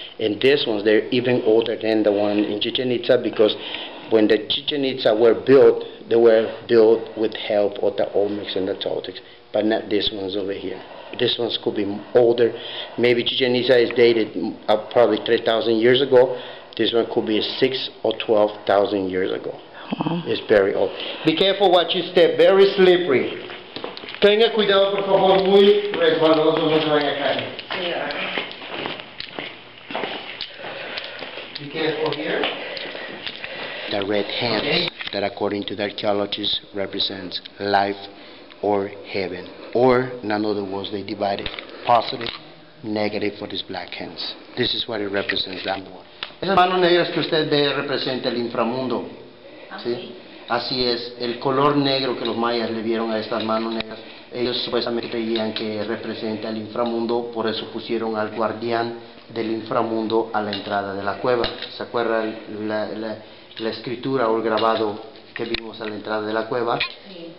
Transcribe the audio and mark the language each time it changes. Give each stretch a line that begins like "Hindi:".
English: And these ones, they're even older than the one in Chichen Itza because when the Chichen Itza were built, they were built with help of the Olmecs and the Toltecs, but not these ones over here. These ones could be older. Maybe Chichen Itza is dated probably 3,000 years ago. This one could be 6,000 or 12,000 years ago. It's very old. Be careful what you step, very slippery.
Spanish: Tenga cuidado por favor, muy resbaloso, no se vaya a caer.
English: Be careful here. The red hand that according to the archaeologists represents life or heaven. Or in other words, they divided positive, negative for these black hands. This is what it represents, that one.
Spanish: Esas manos negras que usted ve representa el inframundo. ¿Sí? Así es, el color negro que los mayas le dieron a estas manos negras, ellos supuestamente creían que representa el inframundo, por eso pusieron al guardián del inframundo a la entrada de la cueva. ¿Se acuerda la escritura o el grabado que vimos a la entrada de la cueva? Sí.